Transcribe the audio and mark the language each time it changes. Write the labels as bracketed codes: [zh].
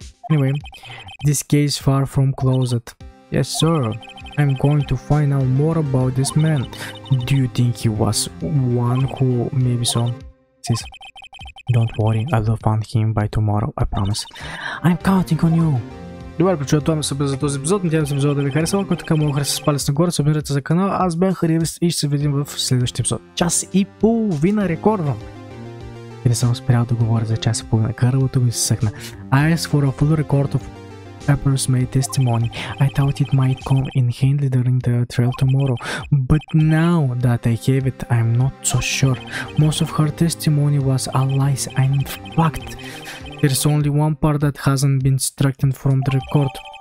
[en] Anyway, this case far from closed. Yes, sir. I'm going to find out more about this man. Do you think he was one who maybe so? Sis, don't worry, I will find him by tomorrow, I promise. I'm counting on you. [bg] Добре, прочуваме се за този епизод. Надявам се епизода да ви харесва. Ако така мога да хареса с палец нагоре, се абонирайте за канала. Аз бях Харивис и ще се видим в следващия епизод. Час и половина рекордвам. И не съм успял да говоря за час и половина. Кървото ми се съхна. [en] I asked for a full record of Pepper's May testimony. I thought it might come in handy during the trial tomorrow, but now that I have it, I'm not so sure. Most of her testimony was all lies, and in fact, there's only one part that hasn't been stricken from the record.